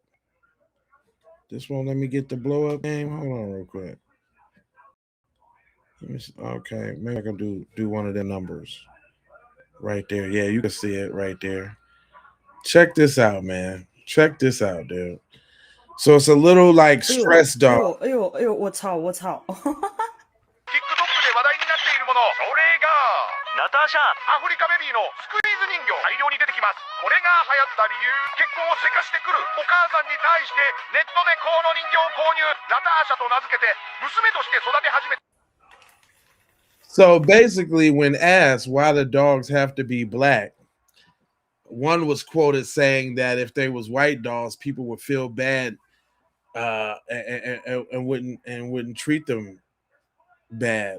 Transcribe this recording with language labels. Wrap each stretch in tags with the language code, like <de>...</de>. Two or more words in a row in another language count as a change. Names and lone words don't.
<en>This won't let me get the blow up game. Hold on real quick. Let me see. Okay, maybe I can do one of the numbers right there. Yeah, you can see it right there. Check this out, man. Check this out, dude. So it's a little like stress dog.</en> <zh>哎呦哎呦我操我操</zh> <ja>TikTok で話題になっているもの、それがナターシャアフリカベビーのスクイーズ人形、大量に出てきます。これが流行った理由、結婚をせかしてくるお母さんに対してネットでこの人形を購入、ナターシャと名付けて娘として育て始め。</ja> <en>So basically, when asked why the dogs have to be black, one was quoted saying that if they was white dogs, people would feel bad and wouldn't treat them bad.</en>